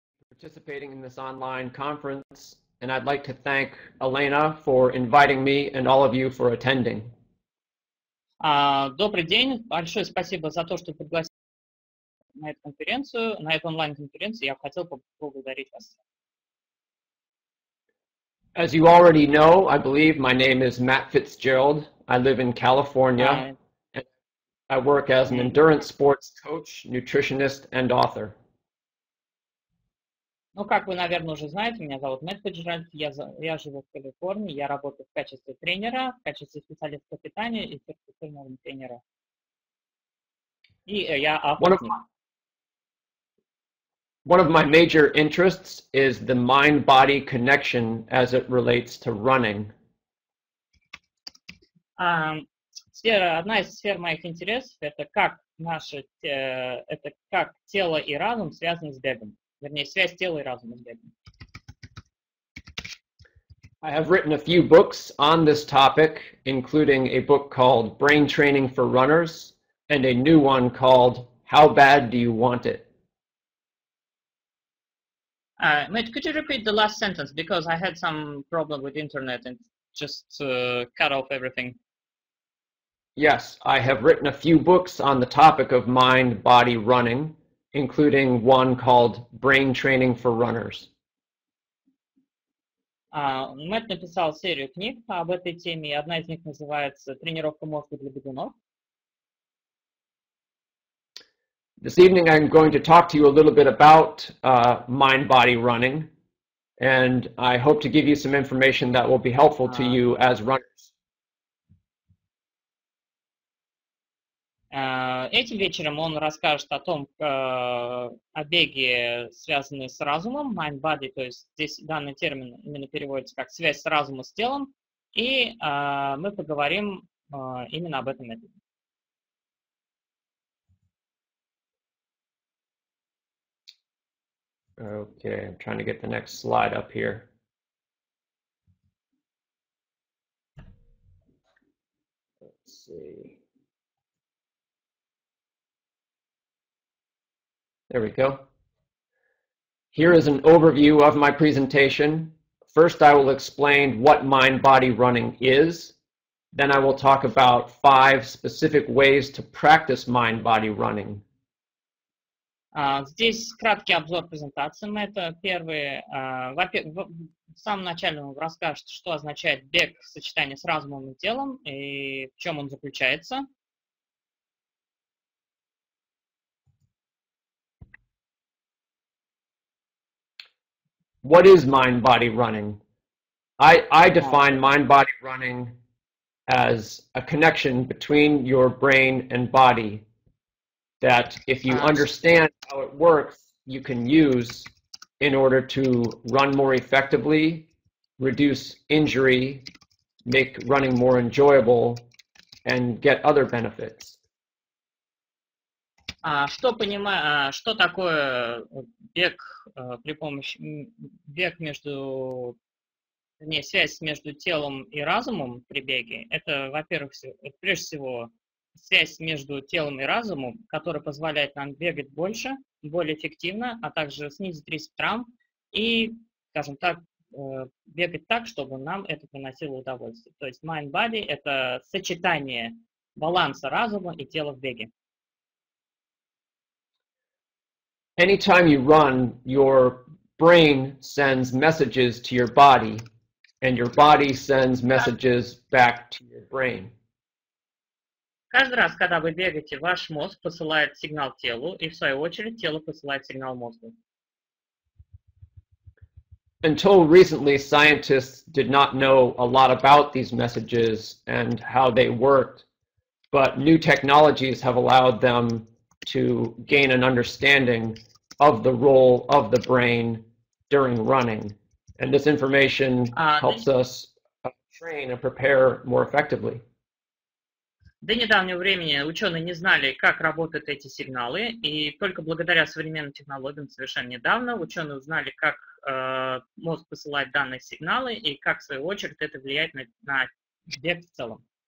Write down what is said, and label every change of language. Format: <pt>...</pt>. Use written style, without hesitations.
<en>participating in this online conference, and I'd like to thank Elena for inviting me and all of you for attending.</en> <ru>Добрый день, большое спасибо за то, что пригласили на эту конференцию, на эту онлайн-конференцию. Я хотел поблагодарить вас.</ru> <en>As you already know, I believe my name is Мэт Фицджеральд. I live in California. And I work as an endurance sports coach, nutritionist, and author.</en> <ru>Ну, как вы, наверное, уже знаете, меня зовут Мэт Фицджеральд, я живу в Калифорнии, я работаю в качестве тренера, в качестве специалиста по питанию и сертифицированного тренера. И я охотник.</ru> <en>One of my major interests is the mind-body connection as it relates to running.</en> <ru>Одна из сфер моих интересов — это как тело и разум связаны с бегом. Вернее, связь тела и разума с бегом.</ru> <en>I have written a few books on this topic, including a book called Brain Training for Runners and a new one called How Bad Do You Want It? Mate, could you repeat the last sentence? Because I had some problem with internet and just cut off everything. Yes, I have written a few books on the topic of mind-body running, including one called Brain Training for Runners.</en> <ru>Мэтт написал серию книг об этой теме, и одна из них называется «Тренировка мозга для бегунов».</ru> <en>This evening I'm going to talk to you a little bit about mind-body running, and I hope to give you some information that will be helpful to you as runners.</en> <ru>Этим вечером он расскажет о том, о беге, связанной с разумом, mind-body, то есть здесь данный термин именно переводится как связь разума с телом, и мы поговорим именно об этом методе.</ru> <en>Okay, I'm trying to get the next slide up here. Let's see. There we go. Here is an overview of my presentation. First, I will explain what mind-body running is. Then I will talk about 5 specific ways to practice mind-body running.</en> <ru>Здесь краткий обзор презентации. Это первый. В самом начале он расскажет, что означает бег в сочетании с разумом и телом, и в чем он заключается.</ru> <en>What is mind-body running? I define mind-body running as a connection between your brain and body that if you understand how it works, you can use in order to run more effectively, reduce injury, make running more enjoyable, and get other benefits.</en> <ru>Что такое бег при помощи связь между телом и разумом при беге? Это, во-первых, прежде всего связь между телом и разумом, которая позволяет нам бегать больше, более эффективно, а также снизить риск травм и, скажем так, бегать так, чтобы нам это приносило удовольствие. То есть mind-body — это сочетание баланса разума и тела в беге.</ru> <en>Anytime you run, your brain sends messages to your body, and your body sends messages back to your brain. Каждый раз, когда вы бегаете, ваш мозг посылает сигнал телу, и в свою очередь тело посылает сигнал мозгу. Until recently, scientists did not know a lot about these messages and how they worked, but new technologies have allowed them to gain an understanding of the role of the brain during running. And this information helps us train and prepare more effectively.</en> <ru>До недавнего времени ученые не знали, как работают эти сигналы, и только благодаря современным технологиям совершенно недавно ученые узнали, как мозг посылает данные сигналы и как, в свою очередь, это влияет на бег в целом.</ru>